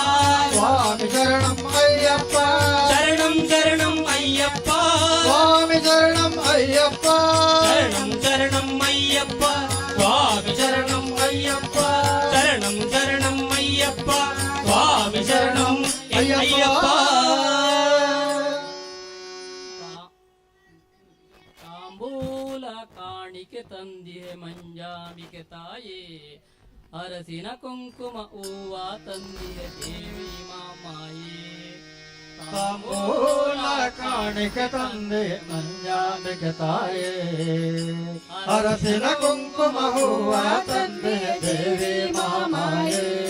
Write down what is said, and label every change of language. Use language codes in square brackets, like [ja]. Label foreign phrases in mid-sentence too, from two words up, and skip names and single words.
[ta] சுவாமி சரணம் ஐயப்பா சரணம் சரணம் ஐயப்பா சுவாமி சரணம் ஐயப்பா சரணம் சரணம் ஐயப்பா சுவாமி சரணம் ஐயப்பா சரணம் சரணம் ஐயப்பா சுவாமி சரணம் ஐயப்பா [kn] ತಾಂಬೂಲ ಕಾಣಿಕೆ ತಂದಿಹೆ ಮಂಜಾಂಬಿಕೆ ತಾಯೇ ಅರಸಿನ ಕುಂಕುಮ ಹೂವ ತಂದಿಹೆ ದೇವಿ ಮಾಮಾಯೇ ತಾಂಬೂಲ ಕಾಣಿಕೆ ತಂದೆ ಮಂಜಾಂಬಿಕೆ ತಾಯೇ ಅರಸಿನ ಕುಂಕುಮ ಹೂವ ತಂದೆ ದೇವಿ ಮಾಮಾಯೇ